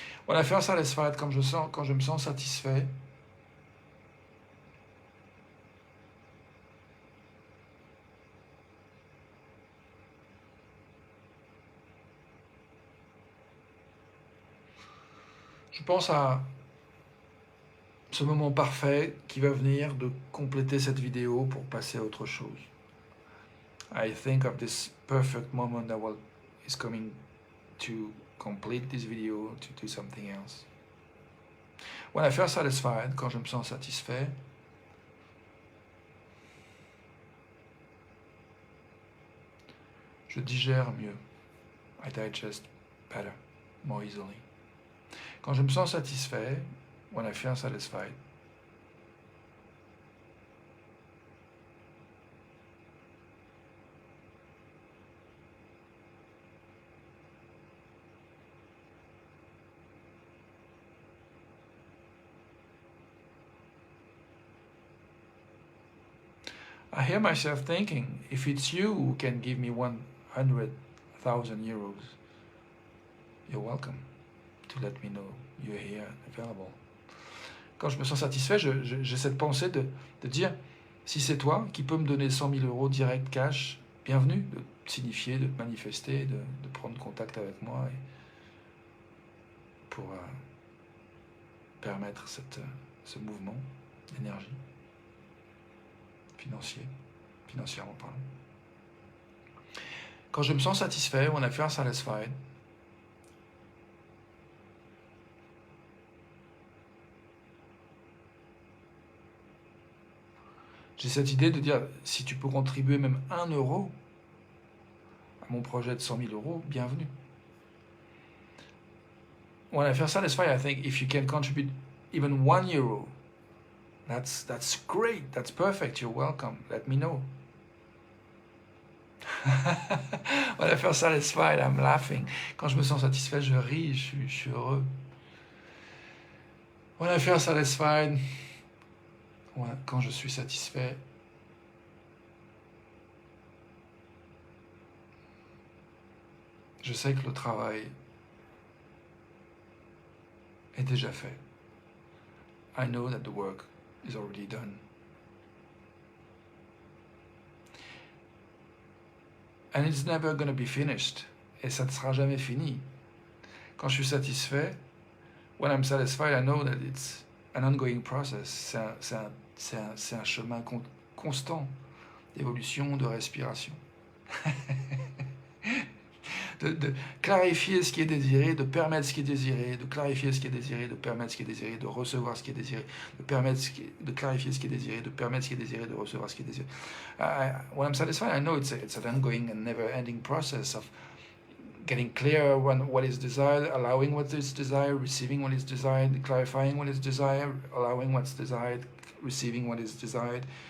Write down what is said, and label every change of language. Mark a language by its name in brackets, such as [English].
[English] When I feel satisfied, [French] quand je me sens satisfait, je pense à ce moment parfait qui va venir de compléter cette vidéo pour passer à autre chose. [English] I think of this perfect moment that is coming to complete this video, to do something else. When I feel satisfied, [French] quand je me sens satisfait, je digère mieux. [English] I digest better, more easily. [French] Quand je me sens satisfait, [English] when I feel satisfied, I hear myself thinking, if it's you who can give me 100,000 euros, you're welcome to let me know you're here, available. [French] Quand je me sens satisfait, j'ai cette pensée de dire, si c'est toi qui peux me donner 100 000 euros direct, cash, bienvenue, de te signifier, de te manifester, de prendre contact avec moi et pour permettre ce mouvement d'énergie financièrement parlant. Quand je me sens satisfait, [English] when I feel satisfied, [French] j'ai cette idée de dire, si tu peux contribuer même 1 euro à mon projet de 100 000 euros, bienvenue. [English] When I feel satisfied, I think if you can contribute even 1 euro, that's great, that's perfect, you're welcome, let me know. When I feel satisfied, I'm laughing. [French] Quand je me sens satisfait, je ris, je suis heureux. [English] When I feel satisfied, [French] quand je suis satisfait, je sais que le travail est déjà fait. [English] I know that the work is already done. And it's never going to be finished. [French] Et ça ne sera jamais fini. Quand je suis satisfait, [English] when I'm satisfied, I know that it's an ongoing process. [French] C'est un chemin constant d'évolution, de respiration. de clarifier ce qui est désiré, de permettre ce qui est désiré, de clarifier ce qui est désiré, de permettre ce qui est désiré, de recevoir ce qui est désiré, de clarifier ce qui est désiré, de permettre ce qui est désiré, de recevoir ce qui est désiré. [English] When I'm satisfied, I know it's an ongoing and never-ending process of getting clear on what is desired, allowing what is desired, receiving what is desired, clarifying what is desired, allowing what's desired, receiving what is desired.